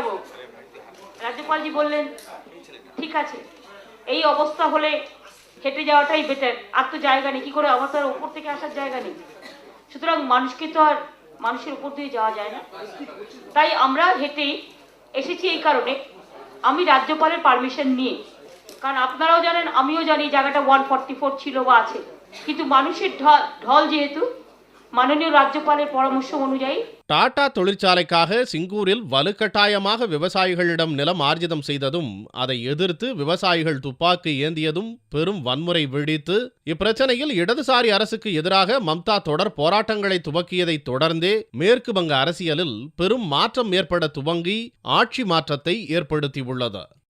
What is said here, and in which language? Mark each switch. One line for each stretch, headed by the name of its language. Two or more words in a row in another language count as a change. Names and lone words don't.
Bangla: রাজ্যপালজি বললেন ঠিক আছে, এই অবস্থা হলে হেঁটে যাওয়াটাই বেটার, আর তো জায়গা নেই, কি করে আমার তার উপর থেকে আসার জায়গা নেই, সুতরাং মানুষকে তো আর মানুষের উপর দিয়ে যাওয়া যায় না, তাই আমরা হেঁটে এসেছি। এই কারণে আমি রাজ্যপালের পারমিশন নিয়ে, কারণ আপনারাও জানেন আমিও জানি জায়গাটা 144 ছিল বা আছে, কিন্তু মানুষের ঢল যেহেতু মাননীয় রাজ্যপালের পরামর্শ অনুযায়ী
Tamil: டாடா தொழிற்சாலைக்காக சிங்கூரில் வலுக்கட்டாயமாக விவசாயிகளிடம் நிலம் ஆர்ஜிதம் செய்ததும் அதை எதிர்த்து விவசாயிகள் துப்பாக்கி ஏந்தியதும் பெரும் வன்முறை வெடித்து இப்பிரச்சனையில் இடதுசாரி அரசுக்கு எதிராக மம்தா தொடர் போராட்டங்களை துவக்கியதை தொடர்ந்தே மேற்கு வங்க அரசியலில் பெரும் மாற்றம் ஏற்பட துவங்கி ஆட்சி மாற்றத்தை ஏற்படுத்தியுள்ளது.